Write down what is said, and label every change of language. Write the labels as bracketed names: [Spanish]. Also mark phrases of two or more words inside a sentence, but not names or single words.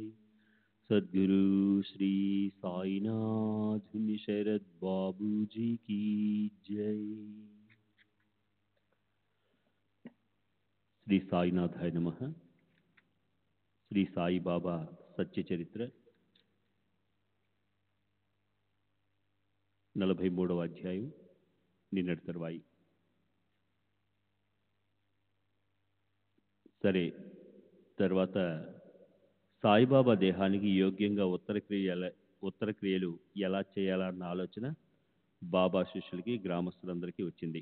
[Hindi] सद्गुरु श्री साईनाथ शरद बाबू जी की जय। [Sanskrit] श्री साईनाथाय नमः। [Telugu] శ్రీ సాయిబాబా సత్య చరిత్ర 43వ అధ్యాయం నిన్నటి తరువాయి. సరే, తర్వాత సాయిబాబా దేహానికి యోగ్యంగా ఉత్తర క్రియలు ఎలా చేయాలన్న ఆలోచన బాబా శిష్యులకి గ్రామస్తులందరికీ వచ్చింది.